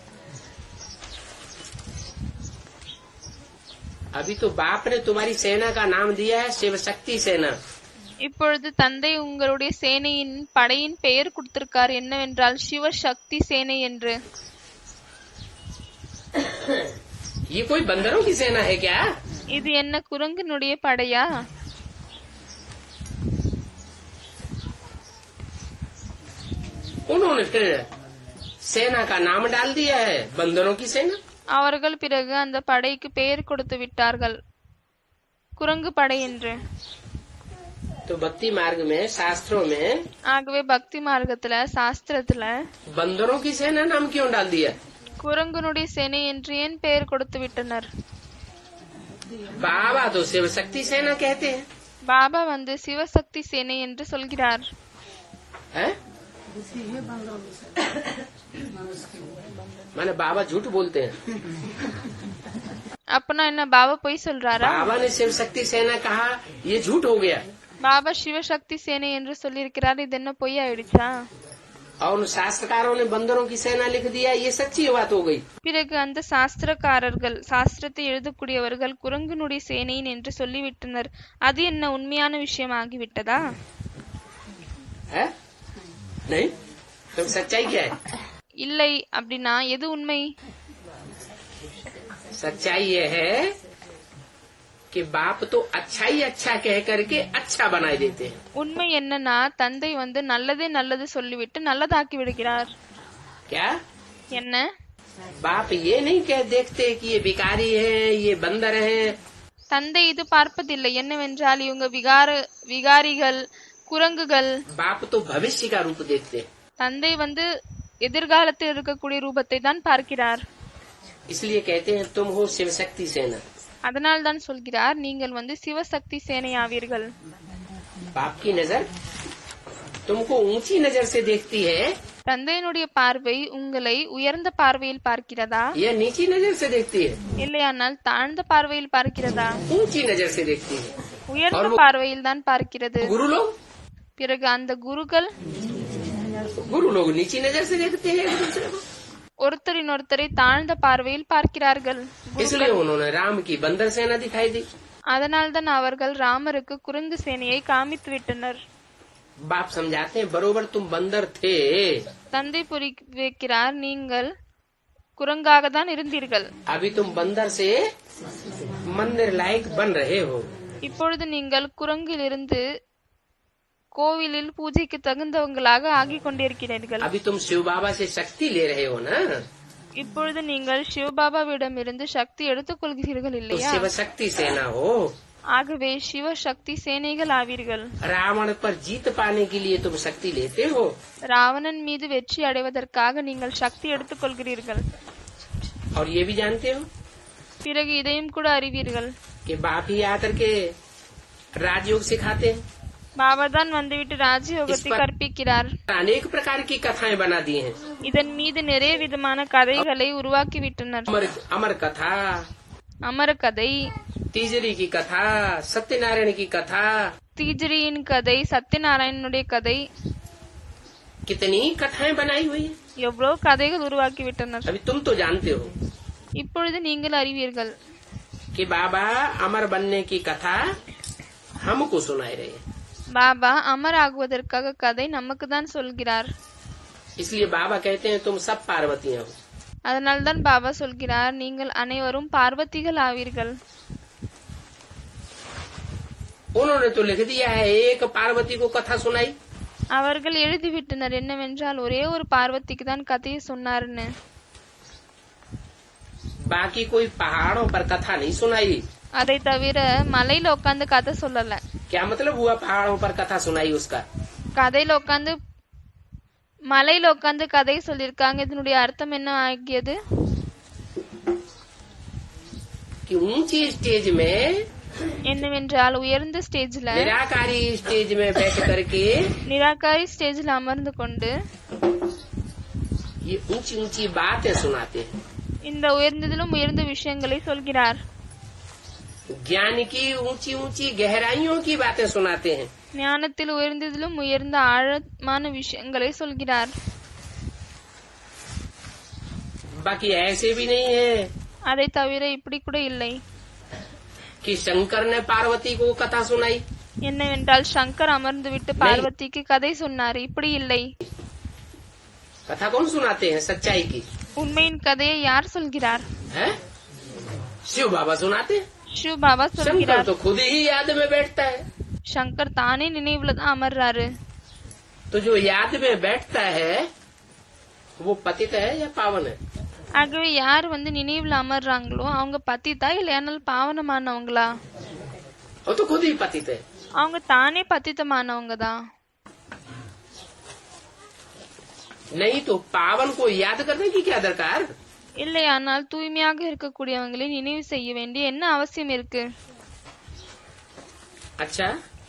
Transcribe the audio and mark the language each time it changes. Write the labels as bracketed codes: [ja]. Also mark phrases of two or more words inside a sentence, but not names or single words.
[hi] अभी तो बाप ने तुम्हारी सेना का नाम दिया है शिव शक्ति सेना। [ta] இப்பொழுது தந்தை உங்களுடைய சேனையின் படையின் பெயர் கொடுத்திருக்கார், என்னவென்றால் சிவசக்தி சேனை என்று. [hi] ये कोई बंदरों की सेना है क्या? [ta] இது என்ன குரங்கினுடைய படையா? [hi] उन्होंने फिर सेना का नाम डाल दिया है बंदरों की सेना। [ta] அவர்கள் பிறகு அந்த படைக்கு பெயர் கொடுத்து விட்டார்கள், குரங்கு படை என்று. [hi] तो भक्ति मार्ग में शास्त्रों में [ta] ஆகவே பக்தி மார்க்கத்துல சாஸ்திரத்துல [hi] बंदरों की सेना नाम क्यों डाल दिया? [ta] குரங்குனுடைய சேனை என்று ஏன் பெயர் கொடுத்து விட்டனர்? [hi] बाबा तो शिव शक्ति सेना कहते हैं। [ta] பாபா வந்து சிவசக்தி சேனை என்று சொல்கிறார். [hi] हैं? माने बाबा झूठ बोलते हैं। [ta] அப்பனா என்ன பாபா பொய் சொல்றாரா? [hi] बाबा ने शिव शक्ति सेना कहा, ये झूठ हो गया। [ta] பாபா சிவசக்தி சேனை என்று சொல்லியிருக்கிறார், இது என்ன பொய் ஆயிடுச்சா? [hi] और उन शास्त्रकारों ने बंदरों की सेना लिख दिया, ये सच्ची बात हो गई। [ta] பிறகு அந்த சாஸ்திரக்காரர்கள் சாஸ்திரத்தை எழுதக்கூடியவர்கள் குரங்குனுடைய சேனையின் என்று சொல்லிவிட்டனர், அது என்ன உண்மையான விஷயம் ஆகிவிட்டதா? [hi] है? नहीं तो सच्चाई क्या है? [ta] இல்லை அப்படின்னா எது உண்மை? [hi] सच्चाई ये है कि बाप तो अच्छा ही अच्छा कह करके अच्छा बनाए देते हैं। [ta] உண்மை என்னன்னா தந்தை வந்து நல்லதே நல்லது சொல்லிவிட்டு நல்லதாக்கி விடுகிறார். [hi] क्या? [ta] என்ன? [hi] बाप ये नहीं कह देखते कि ये भिखारी है, ये बंदर है। [ta] தந்தை இது பார்ப்பதில்லை, என்னவென்றால் இவங்க விகாரிகள் குரங்குகள். [hi] बाप तो भविष्य का रूप देखते हैं। [ta] தந்தை வந்து எதிர்காலத்தில் இருக்கக்கூடிய ரூபத்தை தான் பார்க்கிறார். [hi] इसलिए कहते हैं तुम हो शिव शक्ति सेना। [ta] அதனால் தான் சொல்கிறார், நீங்கள் வந்து சிவசக்தி சேனை ஆவீர்கள். [hi] बाप की नजर तुमको ऊंची नजर से देखती है [ta] தந்தையினுடைய பார்வை உங்களை உயர்ந்த பார்வையில் பார்க்கிறதா, [hi] या नीची नजर से देखती है? [ta] இல்லையானால் தாழ்ந்த பார்வையில் பார்க்கிறதா? [hi] ऊंची नजर से देखती है। [ta] உயர்ந்த பார்வையில் தான் பார்க்கிறது. [hi] गुरु लोग [ta] பிறகு அந்த குருக்கள் [hi] नीची नजर से देखते हैं एक दूसरे को। [ta] ஒருத்தரின் ஒருத்தரை தாழ்ந்த பார்வையில் பார்க்கிறார்கள். [hi] इसलिए उन्होंने राम की बंदर सेना दिखाई दी। [ta] அதனால்தான் அவர்கள் ராமருக்கு குரங்கு சேனையை காமித்து விட்டனர். [hi] बाप समझाते हैं बरोबर तुम बंदर थे, [ta] தந்தை வைக்கிறார், நீங்கள் குரங்காக தான் இருந்தீர்கள். [hi] अभी तुम बंदर से मंदिर लायक बन रहे हो. [ta] இப்பொழுது நீங்கள் குரங்கிலிருந்து கோவிலில் பூஜைக்கு தகுந்தவங்களாக ஆகிக் கொண்டிருக்கிறீர்கள். [hi] अभी तुम शिव बाबा से शक्ति ले रहे हो ना, [ta] இப்பொழுது நீங்கள் சிவபாபாவிடம் இருந்து சக்தி எடுத்துக் கொள்கிறீர்கள் [hi] तो [ta] இல்லையா? [hi] शिव शक्ति सेना हो. [ta] ஆகவே சிவ சக்தி சேனைகள் ஆவீர்கள். [hi] रावण पर जीत पाने के लिए तुम शक्ति लेते हो, [ta] ராவணன் மீது வெற்றி அடைவதற்காக நீங்கள் சக்தி எடுத்துக் கொள்கிறீர்கள். [hi] और ये भी जानते हो [ta] பிறகு இதையும் கூட அறிவீர்கள், [hi] कि बाप ही आकर के राजयोग सिखाते हैं. [ta] பாபா தான் வந்துவிட்டு ராஜயோகத்தை கற்பிக்கிறார். [hi] अनेक प्रकार की कथाएं बना दी हैं. [ta] இதன் மீது நிறைய விதமான கதைகளை உருவாக்கிவிட்டனர். [hi] अमर कथा, [ta] அமர கதை, [hi] तीजरी की कथा, सत्यनारायण की कथा, [ta] தீஜரியின் கதை, சத்யநாராயணனுடைய கதை, [hi] कितनी कथाएं बनाई हुई है. [ta] எவ்வளவு கதைகள் உருவாக்கிவிட்டனர். [hi] अभी तुम तो जानते हो [ta] இப்பொழுது நீங்கள் அறிவீர்கள், [hi] कि बाबा अमर बनने की कथा हमको सुनाई रहे हैं. [ta] பாபா அமர் ஆகுவதற்காக கதை நமக்கு தான் சொல்கிறார். [hi] इसलिए बाबा कहते हैं तुम सब पार्वतियां हो. [ta] அதனால்தான் பாபா சொல்கிறார், நீங்கள் அனைவரும் பார்வதிகள் ஆவீர்கள். [hi] उन्होंने तो लिख दिया है, एक पार्वती को कथा सुनाई. [ta] அவர்கள் எழுதிவிட்டனர் என்னவென்றால் ஒரே ஒரு பார்வதிக்கு தான் கதையை சொன்னார்னு. [hi] बाकी कोई पहाड़ों पर कथा नहीं सुनाई. [ta] அதை தவிர மலையில உட்காந்து கதை சொல்லல. [hi] क्या मतलब हुआ पहाड़ों पर कथा सुनाई? उसका [ta] கதையில உட்காந்து மலையில உட்காந்து கதை சொல்லிருக்காங்க. இதனுடைய அர்த்தம் என்ன ஆகியது? [hi] कि ऊंची स्टेज में, [ta] என்னவென்றால் உயர்ந்த ஸ்டேஜ்ல, [hi] निराकारी स्टेज में बैठ करके [ta] நிராகாரி ஸ்டேஜ்ல அமர்ந்து கொண்டு [hi] ये ऊंची ऊंची बातें सुनाते हैं. [ta] இந்த உயர்ந்ததிலும் உயர்ந்த விஷயங்களை சொல்கிறார். [hi] ज्ञान की ऊंची ऊंची गहराइयों की बातें सुनाते हैं. [ta] ஞானத்தில் உயர்ந்ததிலும் உயர்ந்த ஆழமான விஷயங்களை சொல்கிறார். [hi] बाकी ऐसे भी नहीं है [ta] அதை தவிர இப்படி கூட இல்லை, [hi] कि शंकर ने पार्वती को कथा सुनाई. [ta] என்னவென்றால் சங்கர் அமர்ந்து விட்டு பார்வதிக்கு கதை சொன்னார். இப்படி இல்லை. [hi] कथा कौन सुनाते हैं? सच्चाई की [ta] உண்மையின் கதையை யார் சொல்கிறார்? [hi] है शिव बाबा सुनाते हैं. [ta] சிவ பாபா [hi] शंकर [ta] சொல்கிறார். [hi] तो खुद ही याद में बैठता है. [ta] சங்கர் தானே நினைவுல தான் அமர்றாரு. [hi] तो जो याद में बैठता है वो पतित है या पावन है? [ta] ஆகவே யார் நினைவுல அமர்றாங்களோ அவங்க பத்திதா இல்லையானால் பாவனமானவங்களா? [hi] वो तो खुद ही पतित है. [ta] அவங்க தானே பத்தித்தமானவங்க தான். [hi] नहीं तो पावन को याद करने की क्या दरकार? [ta] இல்லையானால் தூய்மையாக இருக்கக்கூடியவங்களை நினைவு செய்ய வேண்டிய என்ன அவசியம் இருக்கு? [hi] अच्छा, [ta] நல்லது.